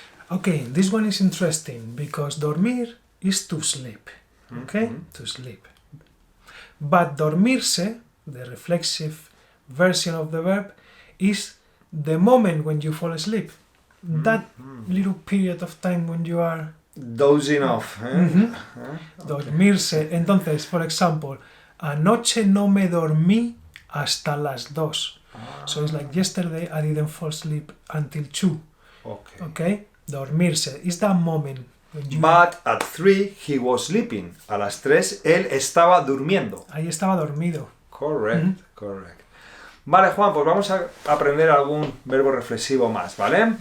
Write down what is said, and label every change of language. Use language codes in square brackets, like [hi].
[en] Okay, this one is interesting because dormir is to sleep. Okay? To sleep. But dormirse, the reflexive version of the verb, is the moment when you fall asleep. That little period of time when you are Dozing off. [es] dormirse. Entonces, [en] for example, [es] anoche no me dormí hasta las 2. [en] So it's like yesterday I didn't fall asleep until 2. Okay. Okay? Dormirse is that moment when you... But at 3 he was sleeping. [es] A las 3 él estaba durmiendo. Ahí estaba dormido. [en] Correct. [es] Vale, Juan, pues vamos a aprender algún verbo reflexivo más, ¿vale?